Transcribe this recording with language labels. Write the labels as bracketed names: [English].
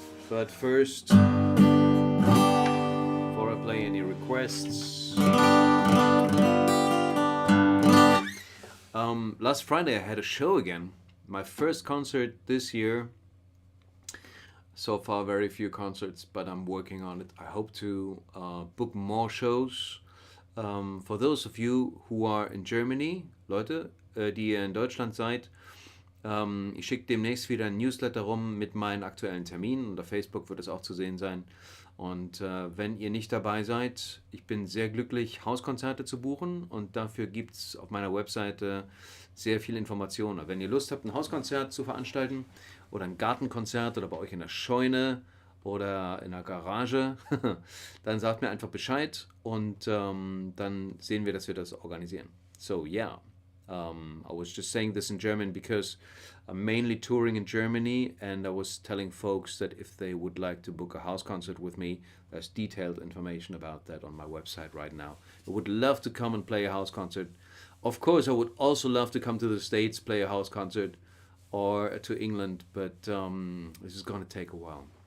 [English] But first, before I play any requests, last Friday I had a show again. My first concert this year. So far, very few concerts, but I'm working on it. I hope to book more shows. For those of you who are in Germany, [German] Leute, die ihr in Deutschland seid, ich schicke demnächst wieder ein Newsletter rum mit meinen aktuellen Terminen. Und auf Facebook wird es auch zu sehen sein. Und wenn ihr nicht dabei seid, ich bin sehr glücklich, Hauskonzerte zu buchen. Und dafür gibt es auf meiner Webseite sehr viel Informationen. Wenn ihr Lust habt, ein Hauskonzert zu veranstalten oder ein Gartenkonzert oder bei euch in der Scheune oder in der Garage, dann sagt mir einfach Bescheid und dann sehen wir, dass wir das organisieren. [English] So, yeah. I was just saying this in German because I'm mainly touring in Germany, and I was telling folks that if they would like to book a house concert with me, there's detailed information about that on my website right now. I would love to come and play a house concert. Of course, I would also love to come to the States, play a house concert, or to England, but this is going to take a while.